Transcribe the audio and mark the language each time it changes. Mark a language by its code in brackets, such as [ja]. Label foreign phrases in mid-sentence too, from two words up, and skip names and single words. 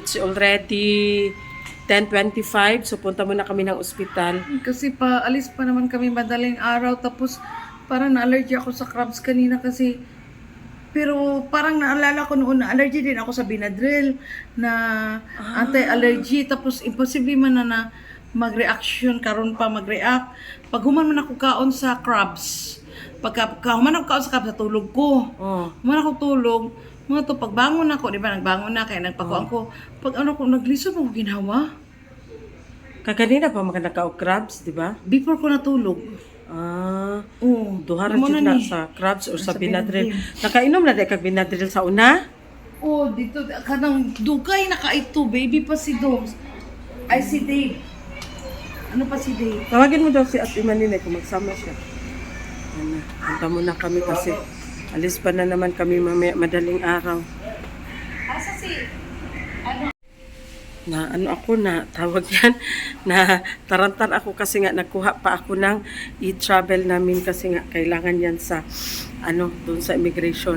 [en] It's already 10:25. [tl] So punta muna kami ng ospital. Kasi alis pa naman kami madaling araw, tapos parang na-allergy ako sa crabs kanina kasi, pero parang naalala ko noon na allergy din ako sa Benadryl na anti-allergy, tapos [ceb] imposible man na mag-reaction karon pa mag-react. Pag human man ako kaon sa crabs, pagka human ako kaon sa crabs, tulog ko. Human ako tulog, mga to pagbangon ako, di ba, nagbangon na kaya nagpakuan ko. Pag ano ko naglisod ako ginawa. Kaganina pa mga naka-crabs, di ba? Before ko natulog. Duha ra jud na sa crabs or sa Benadryl. Nakainom na kag Benadryl sa una? Dito kanang dugay na ka ito, baby pa si Dom. Ay si Dave. Ano pa si Dave? [tl] Tawagin mo daw si Ate Manine kung magsama siya. Ano, punta muna kami kasi alis pa na naman kami mamaya madaling araw. [ceb] Asa si [tl] Na ano ako na tawag yan na tarantar ako kasi nga nagkuha pa ako ng e-travel namin kasi nga kailangan yan sa ano doon sa immigration.